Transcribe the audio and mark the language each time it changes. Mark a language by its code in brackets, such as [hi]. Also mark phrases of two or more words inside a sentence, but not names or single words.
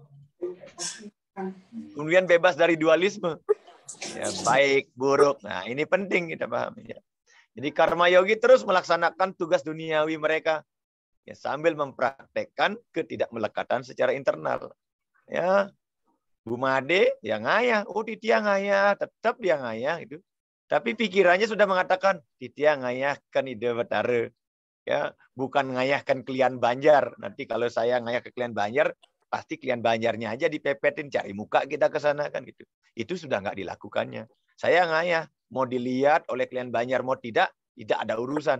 [id] Kemudian bebas dari dualisme. Ya, baik, buruk. Nah, ini penting kita pahami. Ya. Jadi karma yogi terus melaksanakan tugas duniawi mereka. Ya, sambil mempraktekkan ketidakmelekatan secara internal. Ya, Bu Made yang ngayah, oh Titia ngayah, tetap dia ngayah itu. Tapi pikirannya sudah mengatakan Titia ngayahkan ide Betara. Ya, bukan ngayahkan Klian Banjar. Nanti kalau saya ngayah ke Klian Banjar, pasti Klian Banjarnya aja dipepetin, cari muka kita ke sana kan gitu. Itu sudah nggak dilakukannya. Saya ngayah, mau dilihat oleh Klian Banjar mau tidak ada urusan.